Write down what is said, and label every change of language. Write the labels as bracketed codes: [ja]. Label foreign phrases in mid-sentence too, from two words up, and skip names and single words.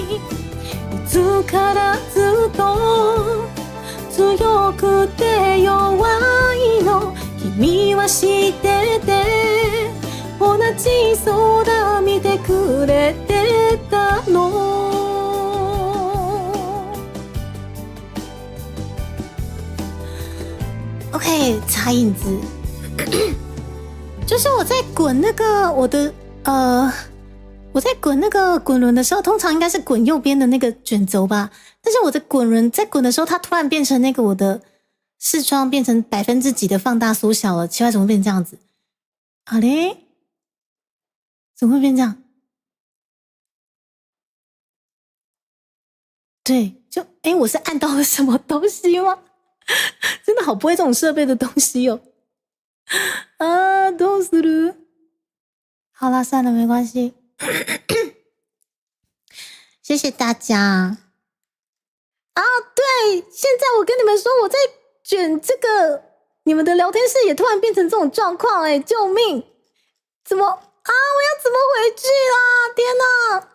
[ja] いつからずっと強くて弱いの君は知ってて同じ空見てくれてたの。OK， [zh] 擦印子，就是我在滚那个我的我在滚那个滚轮的时候，通常应该是滚右边的那个卷轴吧。但是我的滚轮在滚的时候，它突然变成那个我的视窗变成几% 的放大缩小了，奇怪，怎么变这样子？好嘞，怎么会变这样？对，就我是按到了什么东西吗？真的好不会这种设备的东西哦。啊， [ja] どうする？ [zh] 好啦，算了，没关系。谢谢大家。啊，对，现在我跟你们说，我在卷这个，你们的聊天室也突然变成这种状况，救命！怎么啊？我要怎么回去啦？天哪！